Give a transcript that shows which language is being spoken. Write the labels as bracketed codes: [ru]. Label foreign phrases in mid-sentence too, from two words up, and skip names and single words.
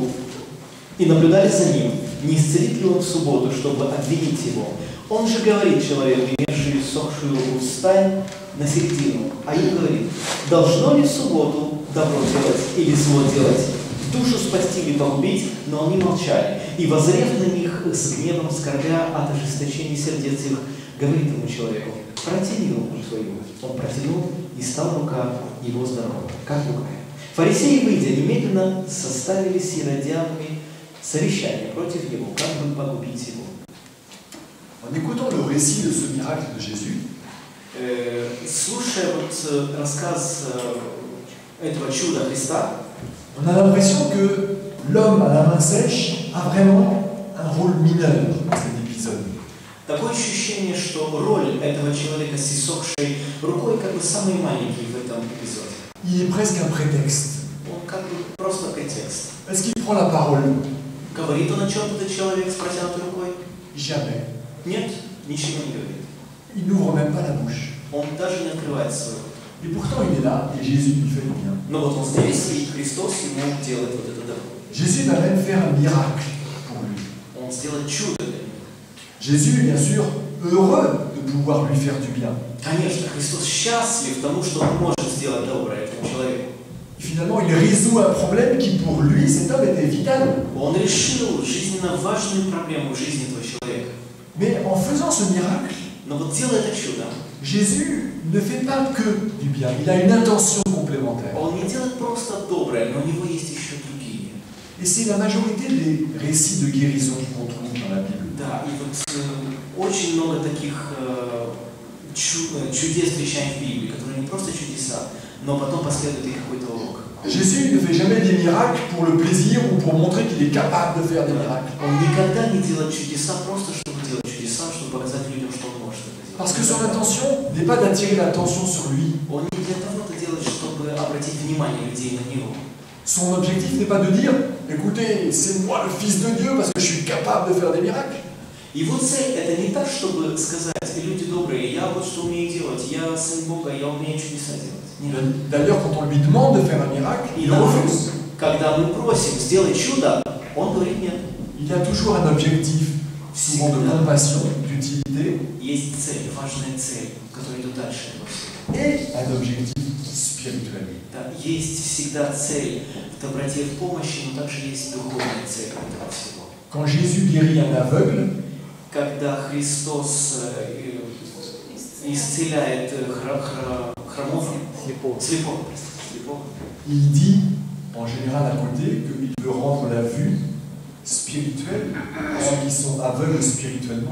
[ru] И наблюдали за ним, не исцелит ли он в субботу, чтобы обвинить его. Он же говорит человеку, имевший иссохшую руку, встань на середину. А им говорит, должно ли в субботу добро делать или зло делать, душу спасти или погубить? Но они молчали. И, воззрев на них с гневом, скорбя от ожесточения сердец их, говорит ему человеку, протяни руку свою. Он протянул, и стала рука его здорова, как другая. Фарисеи, выйдя, немедленно составили с иродианами совещание против него, как бы погубить его. [fr] En écoutant le récit de ce miracle de Jésus, [ru] Слушая вот рассказ этого чуда Христа, [fr] on a l'impression que l'homme à la main sèche a vraiment un rôle mineur dans cet épisode. [ru] такое ощущение, что роль этого человека с иссохшей рукой как бы самый маленький в этом эпизоде. [fr] Il est presque un prétexte. [ru] Он как бы просто претекст. [fr] Est-ce qu'il prend la parole? [ru] Говорит он о чем этот человек с протянутой рукой? [fr] Jamais. [ru] Нет, ничего не говорит. [fr] Il n'ouvre même pas la bouche. [ru] Он даже не открывает свою руку. [fr] Et pourtant, il est là et Jésus lui fait du bien. [ru] Но вот он здесь, и Христос ему делает вот это добро. [fr] Jésus va même faire un miracle pour lui. [ru] Он сделает чудо для него. [fr] Jésus est bien sûr heureux de pouvoir lui faire du bien. [ru] Конечно, Христос счастлив тому, что он может сделать доброе этому человеку. [fr] Et finalement, il résout un problème qui pour lui, cet homme, était vital. [ru] Он решил жизненно важную проблему в жизни этого человека. [fr] Mais en faisant ce miracle, [ru] Но вот делая это чудо, [fr] Jésus ne fait pas que du bien. Il a une intention complémentaire. [ru] он не делает просто доброе, но у него есть еще другие. [fr] Et c'est la majorité des récits de guérison qu'on trouve dans la Bible. [ru] Да, и вот очень много таких чудес встречаем в Библии, которые не просто чудеса, но потом последует их какой-то урок. [fr] Jésus ne fait jamais des miracles pour le plaisir ou pour montrer qu'il est capable de faire des miracles. [ru] Он никогда не делает чудеса просто, чтобы делать чудеса, чтобы показать людям, что он может это делать. [fr] Parce que son intention n'est pas d'attirer l'attention sur lui. [ru] Он не для того это делает, чтобы обратить внимание людей на него. [fr] Son objectif n'est pas de dire, écoutez, c'est moi le Fils de Dieu parce que je suis capable de faire des miracles. [ru] Его цель это не так, чтобы сказать, люди добрые, я вот что умею делать, я сын Бога, я умею чудеса делать. Нет. [fr] D'ailleurs, quand on lui demande de faire un miracle, il refuse. [ru] Когда мы просим сделать чудо, он говорит нет. [fr] Il y a toujours un objectif, souvent de compassion, d'utilité, [ru] Есть цель, важная цель, которая идет дальше этого всего. [fr] et un objectif spirituel. [ru] Да, есть всегда цель в доброте, в помощи, но также есть духовная цель этого всего. [fr] Quand Jésus guérit un aveugle, [ru] Когда Христос исцеляет хромого, слепого, [fr] il dit, en général à côté, qu'il veut rendre la vue spirituelle à ceux qui sont aveugles spirituellement.